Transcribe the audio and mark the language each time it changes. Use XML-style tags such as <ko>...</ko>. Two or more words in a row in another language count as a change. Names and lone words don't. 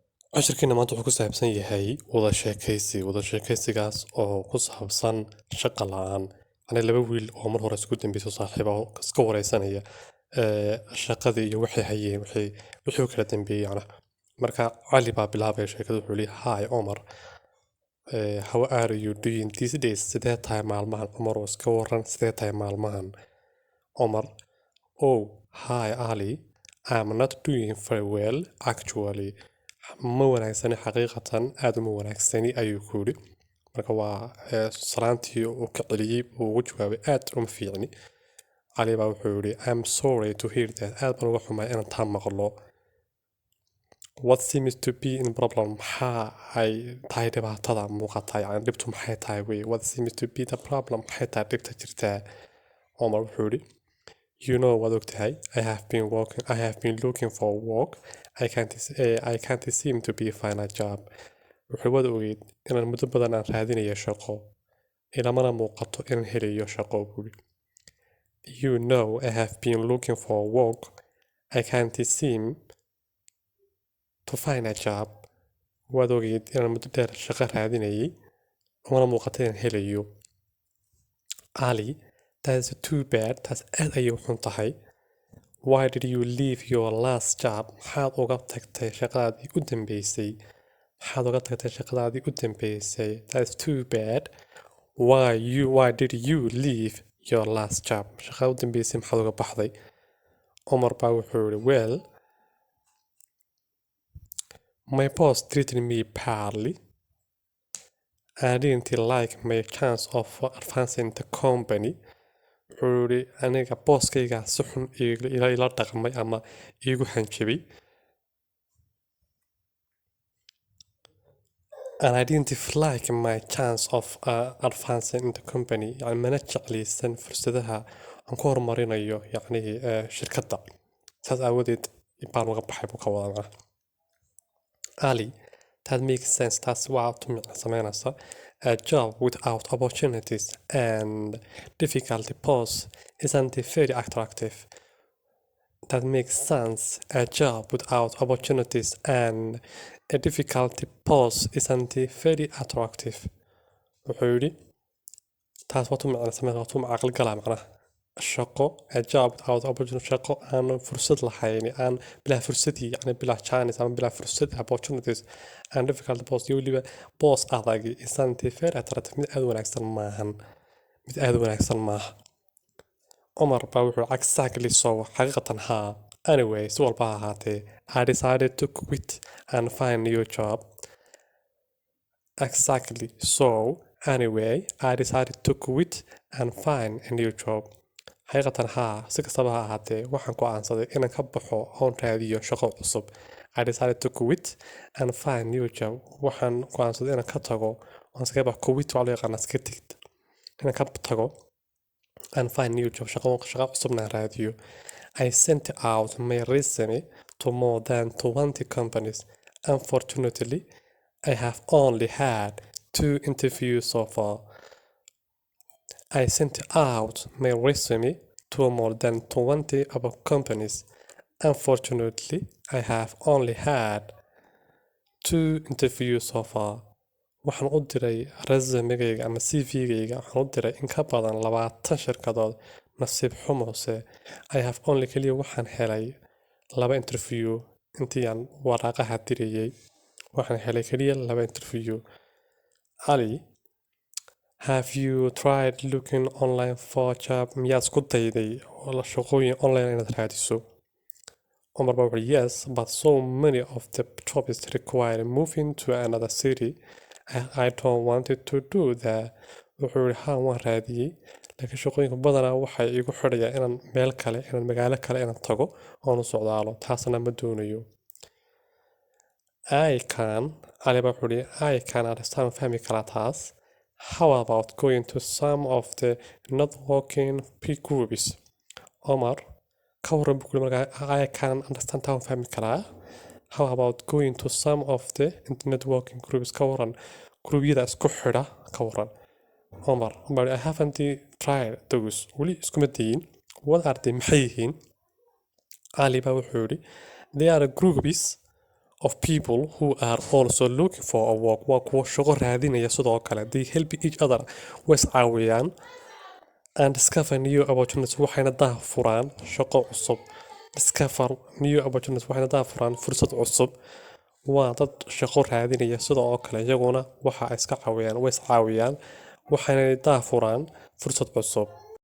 <so>cashirkeena maanta wuxuu ku saabsan yahay wadashekaysi wadashekaysigaas oo ku saabsan shaqo la'aan yani laba wiil oo mar hore isku dambayso saaxiibo iska wareysanaya shaqadii iyo waxay hayeen wixii u kala dambeeyay yani marka cali baa bilaabaya sheekada wuxuu leeyahay</so> <en>hi Omar, how are you doing these days</en> <so>sidee tahay maalmahan Omar oo iska waran sidee tahay maalmahan Omar,</so> <en>oh hi Ali, I'm not doing very well actually,</en> <so>ma wanaagsani xaqiiqatan aad uma wanaagsani ayuu ku yidhi marka waa salaantii uu ka celiyey uu ugu jawaabay aad uma fiicni. cali baa wuxuu yidhi</so> <en>I'm sorry to hear that,</en> <so>aad baan uga xumahay inaan taa maqlo.</so> <en>What seems to be in problem,</en> <so>maxaa ay tahay dhibaatada muuqata yani dhibtu maxay tahay wey,</so> <en>what seems to be the problem,</en> <so>maxay tahay dhibta jirtaa. Omar wuxuu yidhi</so> <en>you know</en> <so>waad ogtahay</so> <en>I have been looking for work, I can't seem to be find a job.</en> <so>wuxuu wada ogeyd inaan muddo badan aan raadinayo shaqo ilamana muuqato inaan helayo shaqo buuri.</so> <en>You know I have been looking for work, I can't seem to find a job.</en> <so>waad ogeyd inaan muddo dheer shaqo raadinayay ilamana muuqato inaan helayo.</so> <en>Ali, that's too bad,</en> <so>taas aad ayay u xun tahay.</so> <en>Why did you leave your last job,</en> <so>maxaad uga tagtay shaqadaadii u dambeysay,</so> <en>that's too bad. Why did you leave your last job,</en> <so>shaqada u dambeysay maxaad uga baxday. Omar baa wuxuu yidhi</so> <en>well, my boss treated me badly, I didn't like my chance of advancing the company.</en> <so>wuxuu yidhi aniga booskayga si xun ila dhaqmay ama iigu hanjabay,</so> <en>and I didn't like my chance of advancing in the company,</en> <so>yani mana jeclaysan fursadaha aan ku horumarinayo yani shirkadda, saas aawadeed baan uga baxay buu ka wadaa.</so> <en>Ali, that makes sense,</en> <so>taas waa tumic sameynaysa.</so> <en>A job without opportunities and difficulty pose isn't very attractive. That makes sense. A job without opportunities and a difficulty pose isn't very attractive.</en> <so>wuxuu yidhi taas waa tumic sameynaysa, waa tumic aqal gala macnaha.</so> <en>shaqo a job without opportunity,</en> <so>shaqo aan fursad lahayn, aan bilaa fursadii yani bilaa chance ama bilaa fursad</so> <en>opportunities and difficult boss,</en> <so>iyo weliba boss adag</so> <en>isn't very attractive,</en> <so>mid aad wanaagsan maaha. Omar baa wuxuu</so> <en>exactly so,</en> <so>xaqiiqatan haa. Anyway, si walba ha ahaatee,</so> <en>I decided to quit and find new job. Exactly so, anyway, I decided to quit and find a new job.</en> <so>xaqiiqatan haa, si kastaba ha ahaatee waxaan go'aansaday inaan ka baxo oon raadiyo shaqo cusub.</so> <en>I decided to quit and find new job.</en> <so>waxaan go'aansaday inaan ka tago oon iskaga baxo. Quit waa loo yaqaanaa iska tigid, inaan ka tago</so> <en>and find new job,</en> <so>shaqo cusubna raadiyo.</so> <en>I sent out my resume to more than 20 companies. Unfortunately, I have only had 2 interviews so far. I sent out my resume to more than 20 other companies. Unfortunately, I have only had 2 interviews so far.</en> <so>waxaan u diray resumegayga ama CV-gayga, waxaan u diray in ka badan 20 shirkadood. nasiib xumose</so> <en>I have only</en> <so>kaliya waxaan helay 2 interview. intii aan waraaqaha dirayay waxaan helay kaliya 2 interview.</so> <en>Ali, have you tried looking online for a job,</en> <so>miyaad isku dayday shaqooyin online inaad raadiso.</so> <en>Omar baa wuxuu yes, but so many of the jobs require moving to another city. I don't want to do that.</en> <so>wuxuu yidhi haa waan raadiyey, laakiin shaqooyinka badanaa waxay igu xidhayaan inaan magaalo kale inaan tago oon u socdaalo, taasna ma doonayo. cali baa wuxuu yidhi</so> <en>I can understand,</en> <so>fahmi karaa taas.</so> <en>How about going to some of the networking groups.</en> <so>Omar ka warran buu kuli markaa</so> <en>I can understand,</en> <so>taa waan fahmi karaa.</so> <en>How about going to some of the networking groups,</en> <so>ka warran gruubyada isku xidha ka warran.</so> <en>Omar I haven't tried those,</en> <so>weli iskuma dayin.</so> <en>What are they,</en> <so>maxay yihiin. cali baa wuxuu yidhi</so> <en>they are groups of people who are also looking for a work</en> <so>waa kuwa shaqo raadinaya sidoo kale</so> <en>they help each other</en> <so>way iscaawiyaan</so> <en>and discover new opportunities</en> <so>waxayna daahfuraan shaqo cusub</so> <en>discover new opportunities</en> <so>waxayna daahfuraan fursad cusub waa dad shaqo raadinaya sidoo kale iyaguna waxa ay iska caawiyaan way iscaawiyaan waxayna daahfuraan fursad cusub</so>